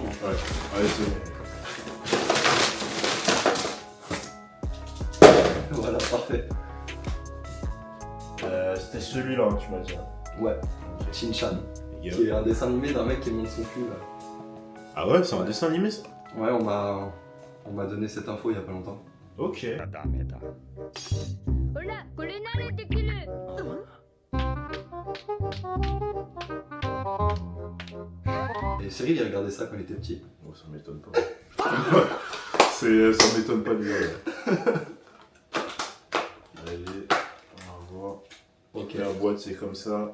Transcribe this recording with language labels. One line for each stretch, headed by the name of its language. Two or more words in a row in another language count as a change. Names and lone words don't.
French: Ouais. Allez, c'est bon. Voilà, parfait. C'était celui-là, hein, tu m'as dit. Hein. Ouais, Shin-Chan, Les gars. qui est un dessin animé d'un mec qui monte son cul là. Ah ouais, c'est un dessin animé ça? Ouais, on m'a donné cette info il y a pas longtemps. Ok.
Japanese: ほらこれならできる
French: Et Cyril il regardait ça quand il était petit. Bon, ça m'étonne pas. Ça m'étonne pas du tout. Allez, on va voir. Ok, la boîte c'est comme ça.